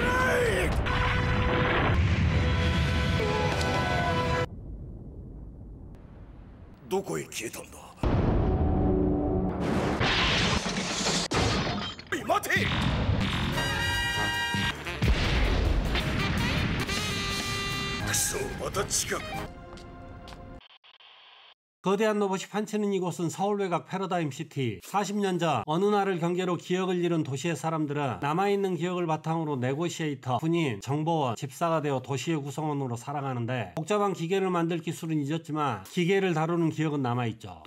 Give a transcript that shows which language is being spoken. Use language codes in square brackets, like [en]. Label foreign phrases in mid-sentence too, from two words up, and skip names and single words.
[ja] どこへ消えたんだ。待て。くそ、また近く。 [ko] 거대한 로봇이 판치는 이곳은 서울 외곽 패러다임시티. 40년 전 어느 날을 경계로 기억을 잃은 도시의 사람들은 남아있는 기억을 바탕으로 네고시에이터, 군인, 정보원, 집사가 되어 도시의 구성원으로 살아가는데 복잡한 기계를 만들 기술은 잊었지만 기계를 다루는 기억은 남아있죠.